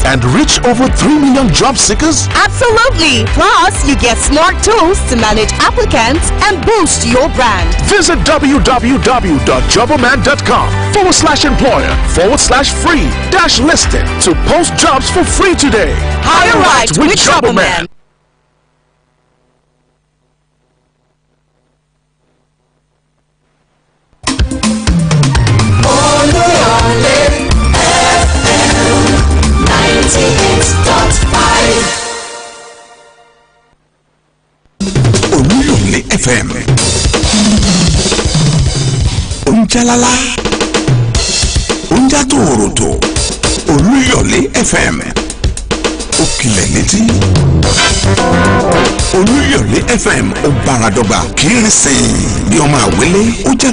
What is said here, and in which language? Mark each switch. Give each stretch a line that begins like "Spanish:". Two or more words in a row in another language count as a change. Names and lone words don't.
English: And reach over 3 million job seekers? Absolutely! Plus, you get smart tools to manage applicants and boost your brand. Visit www.jobberman.com/employer/free-listing to post jobs for free today. Hire right with Jobberman. Oluyole FM 98.5. Oluyole FM. Onjalala. Onjatoroto. Oluyole FM.
Yoruba: Òkìlẹ̀ létí. Oluyole FM ó bára dọ́gba kí n sìn bí ọmọ àwélé ó jẹ́